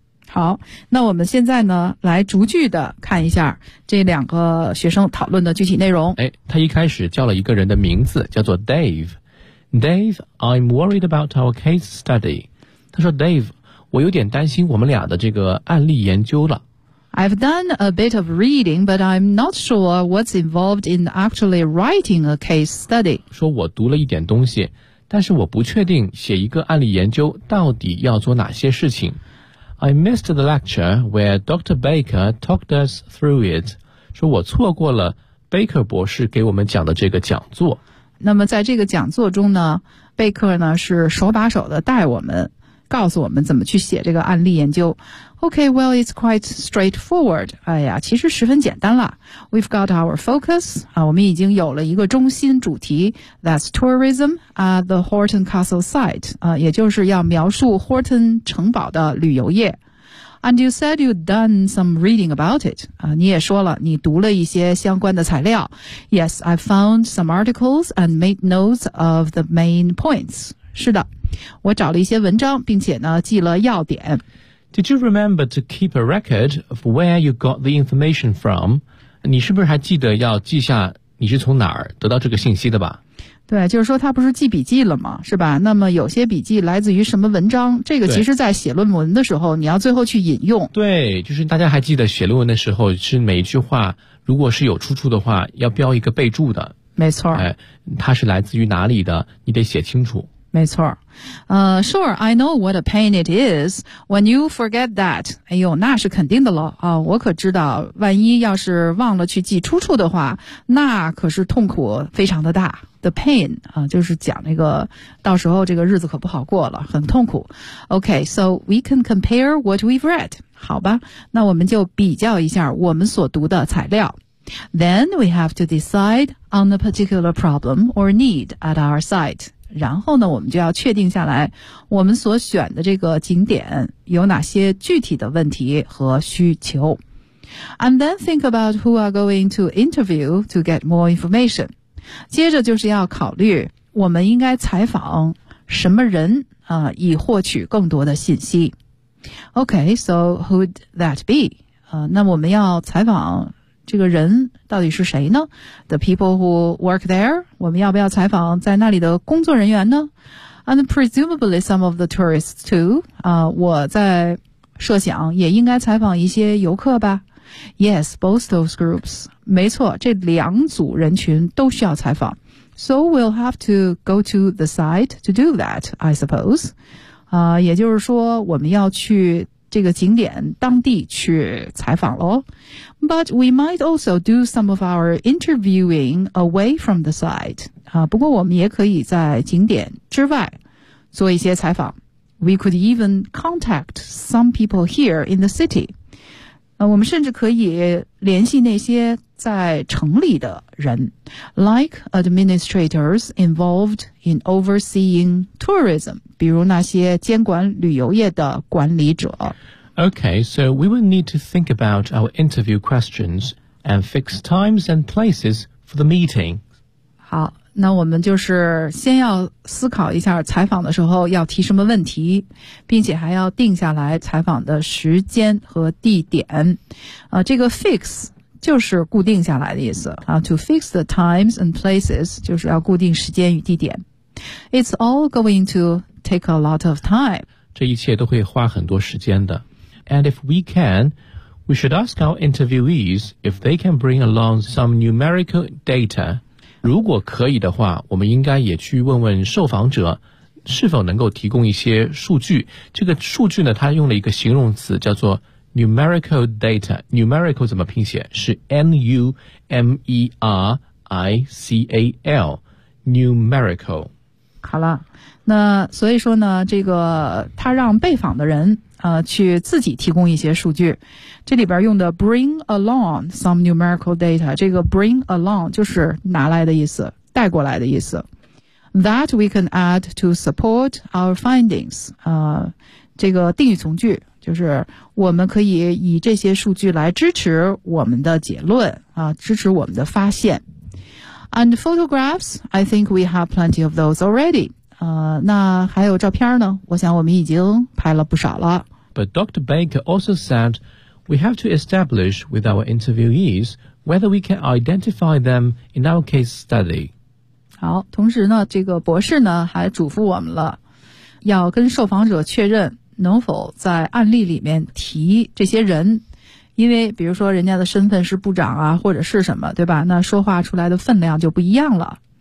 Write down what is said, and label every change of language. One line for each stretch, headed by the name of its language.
Chinese: 好，那我们现在呢来逐句的看一下这两个学生讨论的具体内容。哎，他一开始叫了一个人的名字，叫做 Dave。Dave，
English: I'm worried about our case study。
Chinese: 他说 Dave， 我有点担心我们俩的这个案例研究了。
English: I've done a bit of reading but I'm not sure what's involved in actually writing a case study。
Chinese: 说我读了一点东西，但是我不确定写一个案例研究到底要做哪些事情。
English: I missed the lecture where Dr. Baker talked us through it.
Chinese: 说我错过了 Baker 博士给我们讲的这个讲座。那么在这个讲座中呢，贝克呢是手把手的带我们，告诉我们怎么去写这个案例研究。
English: Okay, well, it's quite straightforward.
Chinese: 哎呀，其实十分简单了。
English: We've got our focus.
Chinese: 啊，我们已经有了一个中心主题。
English: That's tourism at the Horton Castle site.
Chinese: 啊，也就是要描述 Horton 城堡的旅游业。
English: And you said you'd done some reading about it.
Chinese: 啊，你也说了，你读了一些相关的材料。
English: Yes, I found some articles and made notes of the main points.
Chinese: 是的，我找了一些文章，并且呢，记了要点。
English: Did you remember to keep a record of where you got the information from?
Chinese: 你是不是还记得要记下你是从哪儿得到这个信息的吧？对，就是说他不是记笔记了吗？是吧？那么有些笔记来自于什么文章？这个其实在写论文的时候，你要最后去引用。对，就是大家还记得写论文的时候，是每一句话如果是有出处的话，要标一个备注的。没错。哎，它是来自于哪里的？你得写清楚。没错。
English: Sure, I know what a pain it is when you forget that.
Chinese: 哎呦，那是肯定的了啊！我可知道，万一要是忘了去记出处的话，那可是痛苦非常的大。
English: The pain
Chinese: 啊，就是讲那个到时候这个日子可不好过了，很痛苦。
English: Okay, so we can compare what we've read.
Chinese: 好吧，那我们就比较一下我们所读的材料。
English: Then we have to decide on a particular problem or need at our site.
Chinese: 然后呢，我们就要确定下来我们所选的这个景点有哪些具体的问题和需求。
English: And then think about who are going to interview to get more information.
Chinese: 接着就是要考虑我们应该采访什么人啊，以获取更多的信息。
English: Okay, so who'd that be?
Chinese: 那我们要采访这个人到底是谁呢？
English: The people who work there?
Chinese: 我们要不要采访在那里的工作人员呢？
English: And presumably some of the tourists too.
Chinese: 我在设想也应该采访一些游客吧。
English: Yes, both those groups.
Chinese: 没错，这两组人群都需要采访。
English: So we'll have to go to the site to do that, I suppose.
Chinese: 也就是说我们要去这个景点当地去采访咯。
English: But we might also do some of our interviewing away from the site.
Chinese: 不过我们也可以在景点之外做一些采访。
English: We could even contact some people here in the city.
Chinese: 我们甚至可以联系那些在城里的人 ,
English: like administrators involved in overseeing tourism,
Chinese: 比如那些监管旅游业的管理者。
English: Okay, so we will need to think about our interview questions and fix times and places for the meeting.
Chinese: 好，那我们就是先要思考一下采访的时候要提什么问题，并且还要定下来采访的时间和地点。这个 fix 就是固定下来的意思。
English: To fix the times and places
Chinese: 就是要固定时间与地点。
English: It's all going to take a lot of time.
Chinese: 这一切都会花很多时间的。 And if we can, we should ask our interviewees if they can bring along some numerical data. 如果可以的话，我们应该也去问问受访者是否能够提供一些数据。这个数据呢，他用了一个形容词叫做 numerical data. Numerical 怎么拼写？是 N-U-M-E-R-I-C-A-L. numerical。好了，那所以说呢，这个他让被访的人去自己提供一些数据。这里边用的
English: bring along some numerical data，
Chinese: 这个 bring along 就是拿来的意思，带过来的意思。
English: That we can add to support our findings，
Chinese: 这个定语从句就是我们可以以这些数据来支持我们的结论啊，支持我们的发现。
English: And photographs, I think we have plenty of those already.
Chinese: 那还有照片呢？我想我们已经拍了不少了。
English: But Dr. Baker also said, we have to establish with our interviewees whether we can identify them in our case study.
Chinese: 好，同时呢，这个博士呢还嘱咐我们了，要跟受访者确认能否在案例里面提这些人。因为比如说人家的身份是部长啊或者是什么，对吧，那说话出来的分量就不一样了。